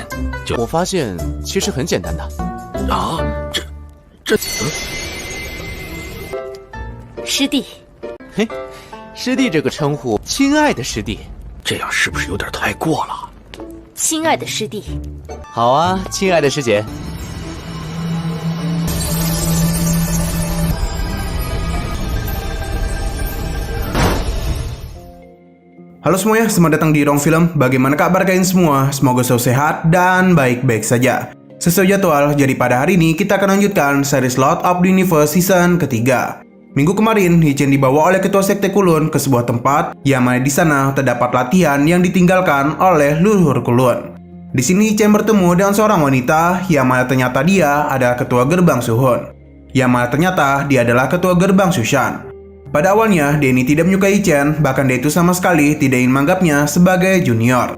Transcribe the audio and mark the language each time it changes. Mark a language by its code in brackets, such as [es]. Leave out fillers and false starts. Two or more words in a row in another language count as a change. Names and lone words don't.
[zh] 我发现其实很简单的。啊，师弟，嘿，师弟这个称呼，亲爱的师弟，这样是不是有点太过了？亲爱的师弟，好啊，亲爱的师姐。 [id] Halo semuanya, selamat datang di Rong Film. Bagaimana kabar kalian semua? Semoga selalu sehat dan baik-baik saja. Sesuai jadwal, jadi pada hari ini kita akan lanjutkan series Lord of the Universe season ketiga. Minggu kemarin, Hichen dibawa oleh ketua sekte Kulun ke sebuah tempat yang mana di sana terdapat latihan yang ditinggalkan oleh leluhur Kulun. Di sini Hichen bertemu dengan seorang wanita yang mana ternyata dia adalah ketua gerbang Suhun. Yang mana ternyata dia adalah ketua gerbang Sushan. Pada awalnya, Denny tidak menyukai Hichen, bahkan dia itu sama sekali tidak ingin menganggapnya sebagai junior.